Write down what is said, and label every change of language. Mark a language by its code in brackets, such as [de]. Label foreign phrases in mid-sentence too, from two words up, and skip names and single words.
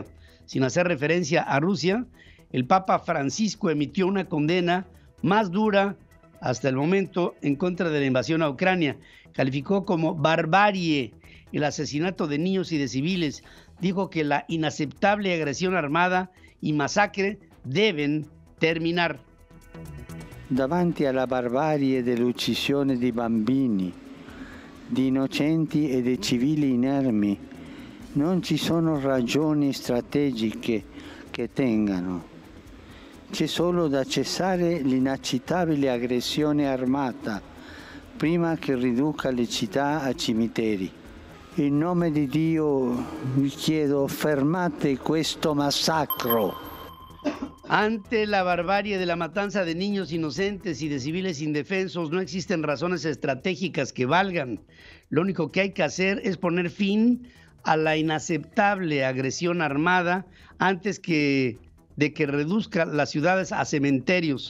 [es] Sin hacer referencia a Rusia, el Papa Francisco emitió una condena más dura hasta el momento en contra de la invasión a Ucrania. Calificó como barbarie el asesinato de niños y de civiles. Dijo que la inaceptable agresión armada y masacre deben terminar. [it] Davanti alla barbarie dell'uccisione di bambini, di innocenti e di civili inermi, non ci sono ragioni strategiche che tengano. C'è solo da cessare l'inaccettabile aggressione armata prima che riduca le città a cimiteri. In nome di Dio vi chiedo, fermate questo massacro. [es] Ante la barbarie de la matanza de niños inocentes y de civiles indefensos, no existen razones estratégicas que valgan. Lo único que hay que hacer es poner fin a la inaceptable agresión armada antes de que reduzca las ciudades a cementerios.